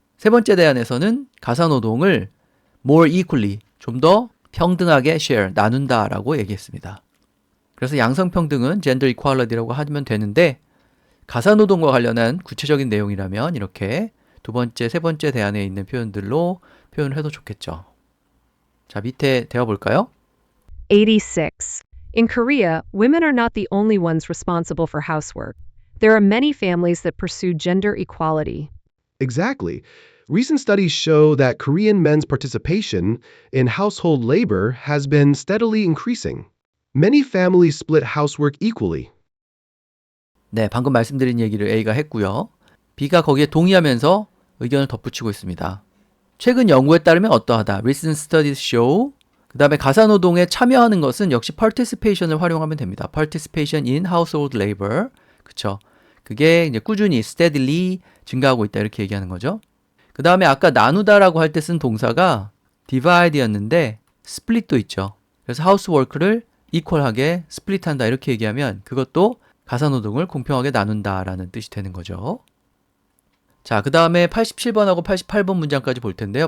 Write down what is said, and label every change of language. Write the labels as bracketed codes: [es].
[ko] 세 번째 대안에서는 가사노동을 more equally, 좀 더 평등하게 share, 나눈다라고 얘기했습니다. 그래서 양성평등은 gender equality라고 하면 되는데 가사노동과 관련한 구체적인 내용이라면 이렇게 두 번째, 세 번째 대안에 있는 표현들로 표현을 해도 좋겠죠. 자, 밑에 되어볼까요? 86. [en] In Korea, women are not the only ones responsible for housework. There are many families that pursue gender equality. Exactly. Recent studies show that Korean men's participation in household labor has been steadily increasing. Many families split housework equally. [ko] 네, 방금 말씀드린 얘기를 A가 했고요. B가 거기에 동의하면서 의견을 덧붙이고 있습니다. 최근 연구에 따르면 어떠하다. [en] Recent studies show. [ko] 그 다음에 가사노동에 참여하는 것은 역시 participation을 활용하면 됩니다. [en] Participation in household labor. [ko] 그쵸. 그게 이제 꾸준히, steadily 증가하고 있다 이렇게 얘기하는 거죠. 그 다음에 아까 나누다라고 할 때 쓴 동사가 divide였는데 split도 있죠. 그래서 housework를 equal하게 split한다 이렇게 얘기하면 그것도 가사노동을 공평하게 나눈다라는 뜻이 되는 거죠. 자, 그 다음에 87번하고 88번 문장까지 볼 텐데요.